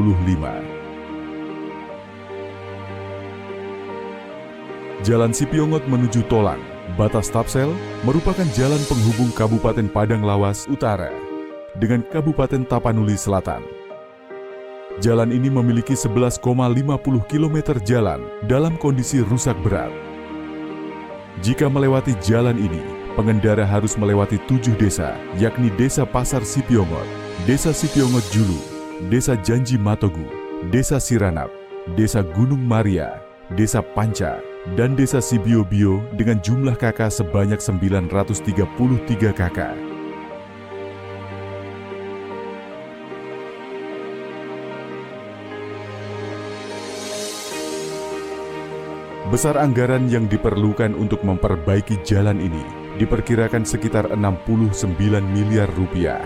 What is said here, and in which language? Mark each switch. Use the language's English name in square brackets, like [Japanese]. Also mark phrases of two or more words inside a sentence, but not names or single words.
[Indonesian] Jalan Sipiongot menuju Tolang, batas Tapsel, merupakan jalan penghubung Kabupaten Padang Lawas Utara dengan Kabupaten Tapanuli Selatan. Jalan ini memiliki 11,50 km jalan dalam kondisi rusak berat. Jika melewati jalan ini, pengendara harus melewati 7 desa, yakni Desa Pasar Sipiongot, Desa Sipiongot Julu, Desa Janji Matogu, Desa Siranap, Desa Gunung Maria, Desa Panca, dan Desa Sibio-bio dengan jumlah KK sebanyak 933 KK. Besar anggaran yang diperlukan untuk memperbaiki jalan ini diperkirakan sekitar 69 miliar rupiah.